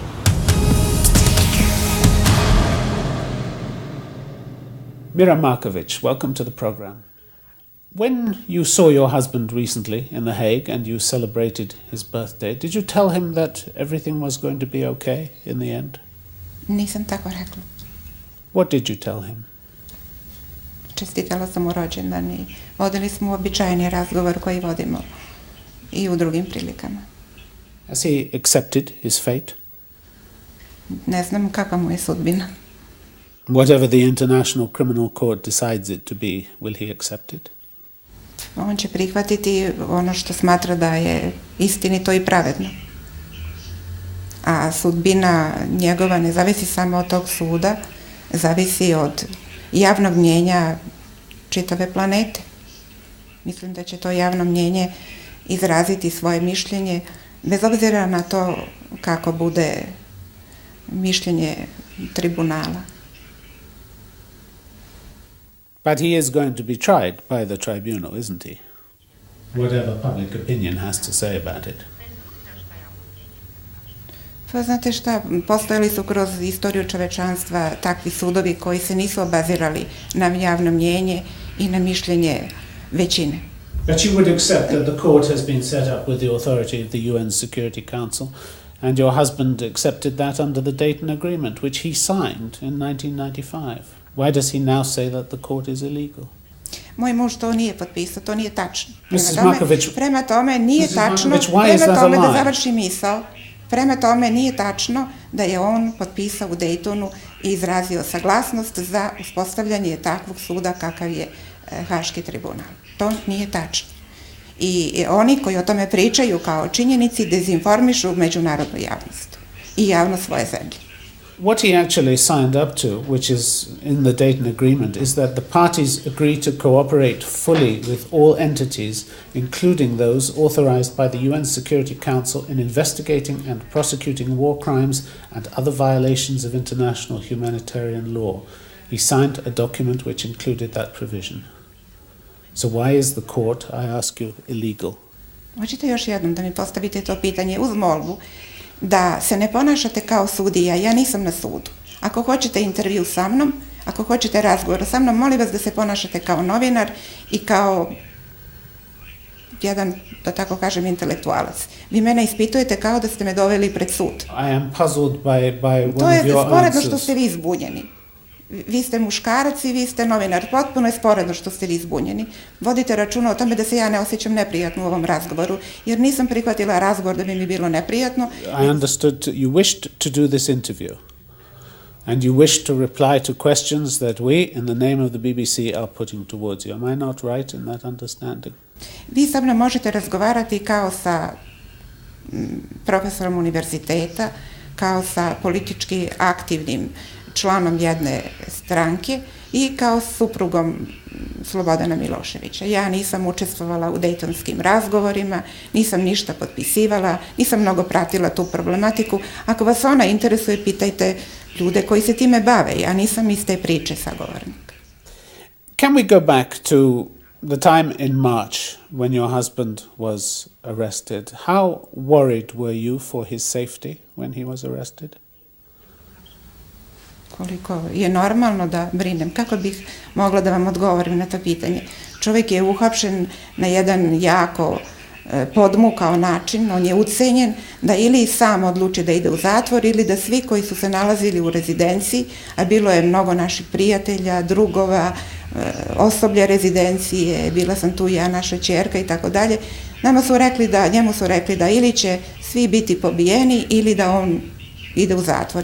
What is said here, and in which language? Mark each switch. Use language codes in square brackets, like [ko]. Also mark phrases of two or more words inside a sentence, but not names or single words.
[en] Mira Markovic, welcome to the program. When you saw your husband recently in The Hague and you celebrated his birthday, did you tell him that everything was going to be okay in the end? [sr] Nisam tako rekla. [en] What did you tell him? [sr] Čestitala sam mu rođendan i vodili smo uobičajeni razgovor koji vodimo i u drugim prilikama. [en] Has he accepted his fate? [sr] Ne znam kakva mu je sudbina. [en] Whatever the International Criminal Court decides it to be, will he accept it? [sr] On će prihvatiti ono što smatra da je istinito i pravedno. A sudbina njegova ne zavisi samo od tog suda, zavisi od javnog mnjenja čitave planete. Mislim da će to javno mnjenje izraziti svoje mišljenje, bez obzira na to kako bude mišljenje tribunala. [en] But he is going to be tried by the tribunal, isn't he? Whatever public opinion has to say about it. [sr] Pa znate šta, postojali su kroz istoriju čovečanstva takvi sudovi koji se nisu obazirali na javno mnjenje i na mišljenje većine. [en] But you would accept that the court has been set up with the authority of the UN Security Council, and your husband accepted that under the Dayton Agreement, which he signed in 1995. Why does he now say that the court is illegal? [sr] Moj muž to nije potpisao, to nije tačno. Prema tome nije tačno, da završi misao, prema tome nije tačno da je on potpisao u Daytonu i izrazio saglasnost za uspostavljanje takvog suda kakav je Haški tribunal. To nije tačno. I oni koji o tome pričaju kao činjenici dezinformišu međunarodnu javnost i javnost svoje zemlje. [en] What he actually signed up to, which is in the Dayton Agreement, is that the parties agree to cooperate fully with all entities, including those authorized by the UN Security Council in investigating and prosecuting war crimes and other violations of international humanitarian law. He signed a document which included that provision. So why is the court, I ask you, illegal? [sr] Hoćete još jednom da mi postavite to pitanje uz molbu da se ne ponašate kao sudija, ja nisam na sudu. Ako hoćete intervju sa mnom, ako hoćete razgovor sa mnom, molim vas da se ponašate kao novinar i kao jedan, da tako kažem, intelektualac. Vi mene ispitujete kao da ste me doveli pred sud. [en] I am puzzled by one of your answers. [sr] To je sporedno što ste vi zbunjeni. Vi ste muškarac i vi ste novinar. Potpuno je sporedno što ste vi zbunjeni. Vodite računa o tome da se ja ne osjećam neprijatno u ovom razgovoru, jer nisam prihvatila razgovor da bi mi bilo neprijatno. [en] I understood you wished to do this interview. And you wished to reply to questions that we, in the name of the BBC, are putting towards you. Am I not right in that understanding? [sr] Vi sa mnom možete razgovarati kao sa profesorom univerziteta, kao sa politički aktivnim članom jedne stranke i kao suprugom Slobodana Miloševića. Ja nisam učestvovala u dejtonskim razgovorima, nisam ništa potpisivala, nisam mnogo pratila tu problematiku. Ako vas ona interesuje, pitajte ljude koji se time bave. Ja nisam iz te priče sagovornik. [en] Can we go back to the time in March when your husband was arrested? How worried were you for his safety when he was arrested? [sr] Koliko je normalno da brinem. Kako bih mogla da vam odgovorim na to pitanje? Čovjek je uhapšen na jedan jako podmukao način, on je ucenjen da ili sam odluči da ide u zatvor ili da svi koji su se nalazili u rezidenciji, a bilo je mnogo naših prijatelja, drugova, osoblja rezidencije, bila sam tu ja, naša ćerka i tako dalje, njemu su rekli da ili će svi biti pobijeni ili da on ide u zatvor.